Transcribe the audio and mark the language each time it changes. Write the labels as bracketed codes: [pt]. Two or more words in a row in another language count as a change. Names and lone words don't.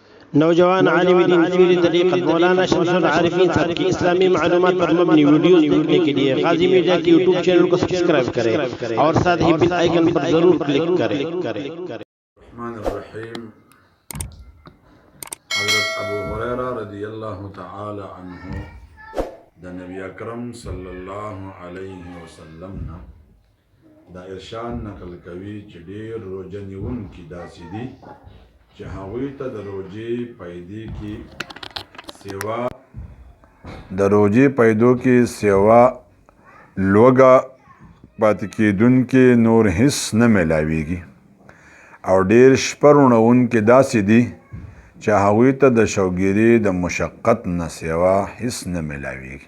[ur] نوجوان عالم دین پیر طریقت مولانا شمس العارفین صاحب کی اسلامی معلومات پر مبنی ویڈیوز دیکھنے کے لیے غازی میڈیا کے یوٹیوب چینل کو سبسکرائب کریں اور ساتھ ہی [en] bell icon [ur] پر ضرور کلک کریں. [ps] हज़रत अबू हुरैरा [ar] رضي الله تعالى عنه [ps] د نبي اکرم [ar] صلى الله عليه وسلم [ps] نه دا ارشاد نقل کوي چې ډېر روژه نیونکي داسې دي چې هغوی ته د روژې پیدو کې سوا لوږه پاتې کېدونکي نور هیڅ نه میلاویږي او ډېر شپه روڼونکي داسې دي چې هغوی ته د شوګیري د مشقت نه سوا هیڅ نه میلاویږي.